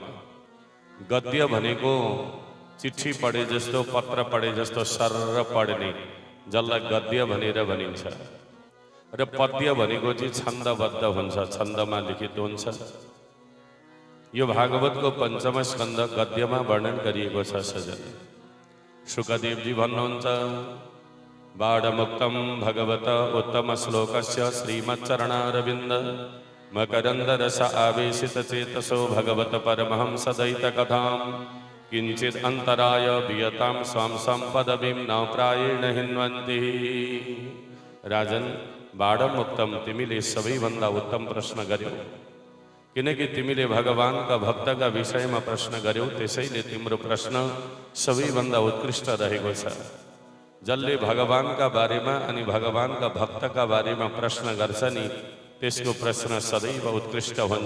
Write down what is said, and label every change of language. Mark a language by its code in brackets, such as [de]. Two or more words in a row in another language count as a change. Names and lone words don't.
[ne] गद्य भनेको चिठी पढे जस्तो, पत्र पढे जस्तो सरर पढ्ने, जसलाई गद्य भनेर भनिन्छ। र पद्य भनेको चाहिँ छन्दबद्ध हुन्छ, छन्दमा लिखित हुन्छ। यो भागवतको पंचम स्कन्द गद्यमा वर्णन गरिएको छ। सजन शुकदेव जी भन्नुहुन्छ, [sa] बाणमुक्तं भगवत उत्तम श्लोकस्य श्रीमच्चरणारविन्द मकरन्द रस आवेशित चेतसो भगवत परमहंस दैत कथां किंचित अंतराय वियतां स्वां संपदवीं न प्रायेण हिन्वन्ति। [ne] राजन, बाणमुक्तम, तिमीले सबैभन्दा उत्तम प्रश्न गर्यौ, किनकि तिमीले भगवानका भक्तका विषयमा प्रश्न गर्यौ, त्यसैले तिम्रो प्रश्न सबैभन्दा उत्कृष्ट रहेको छ। जसले भगवानका बारेमा अनि भगवानका भक्तका बारेमा प्रश्न गर्छ नि, त्यसको प्रश्न सदैव उत्कृष्ट हुन्छ।